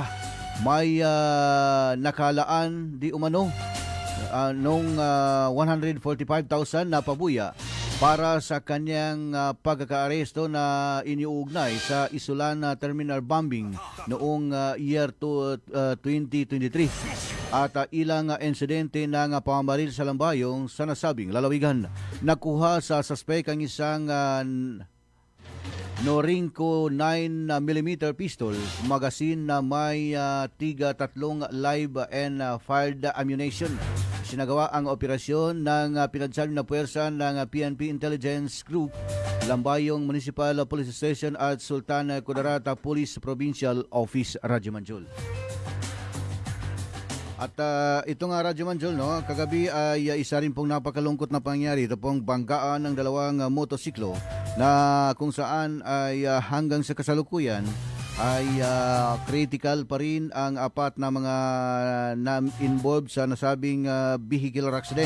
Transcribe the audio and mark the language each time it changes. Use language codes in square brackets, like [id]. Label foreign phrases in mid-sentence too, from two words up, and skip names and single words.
[tl] May nakalaan di umano nung 145,000 na pabuya para sa kanyang pagkakaaresto na iniuugnay sa Isulan Terminal Bombing noong year 2023 at ilang insidente ng pamamaril sa Lambayong sa nasabing lalawigan. Nakuha sa suspect ang isang Norinco 9mm pistol, magazine na may tiga 3 [en] live and fired ammunition. [tl] Sinagawa ang operasyon ng pinagsabi na puwersa ng PNP Intelligence Group, Lambayong Municipal Police Station at Sultan Kudarat Police Provincial Office, Radyo Manjol. At ito nga Radyo Manjol, no, kagabi ay isa rin pong napakalungkot na pangyari. Ito pong banggaan ng dalawang motosiklo na kung saan ay hanggang sa kasalukuyan ay critical pa rin ang apat na mga involved sa nasabing [en] vehicular accident.